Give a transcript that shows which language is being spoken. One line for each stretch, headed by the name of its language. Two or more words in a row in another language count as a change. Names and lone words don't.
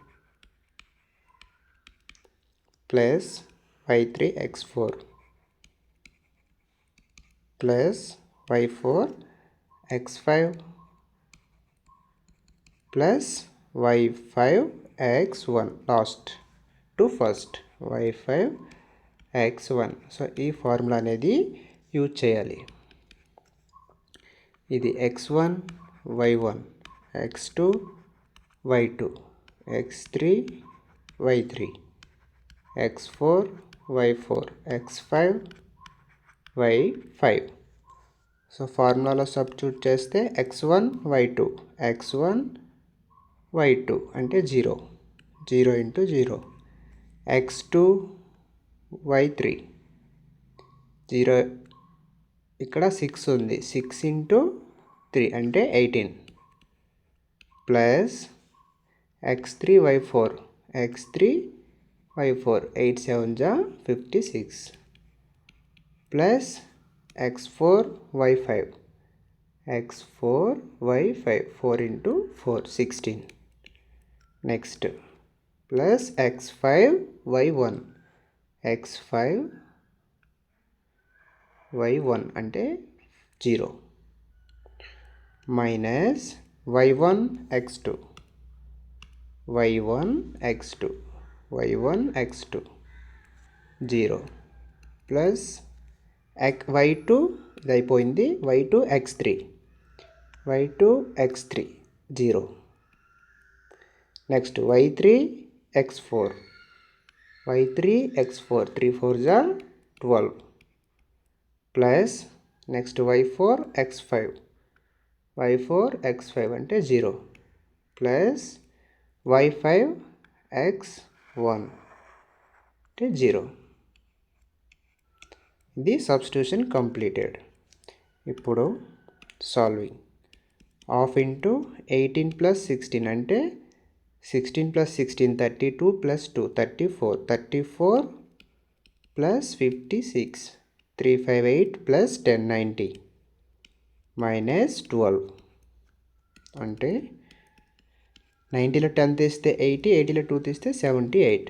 English: plus y3 x4 plus y4 x5 plus y5 x1 last to first y5 x1.
Telugu: సో ఈ ఫార్ములా అనేది యూజ్ చేయాలి. ఇది x1 y1 x2 y2 x3 y3 x4 y4 x5 y5. సో ఫార్ములాలో సబ్స్టిట్యూట్ చేస్తే x1 y2 x1 y2 అంటే 0 0 ఇంటూ 0 x2 y3 0 ఇక్కడ 6 ఉంది 6
English: into 3 అంటే 18 plus x3 y4 x3 y4 8 7 జా 56 plus x4 y5 x4 y5 4 into 4 16 next plus x5 y1 x5
Telugu: y1 అంటే 0 మైనస్ y1 x2 y1 x2 y1 x2 0 ప్లస్ y2 ఇది అయిపోయింది y2 x3 y2
English: x3 0 next y3 x4 y3 x4 3 4 జా 12 plus next y4 x5 y4 x5 అంటే 0 plus y5 x1 అంటే 0.
Telugu: ఇది
English: substitution completed.
Telugu: ఇప్పుడు
English: solving half into 18 plus 16
Telugu: అంటే
English: 16 plus 16 32 plus 2 34 34 plus 56 358 plus 10 90 minus 12
Telugu: అంటే 90లో 10 తీస్తే 80 80లో 2 తీస్తే 78.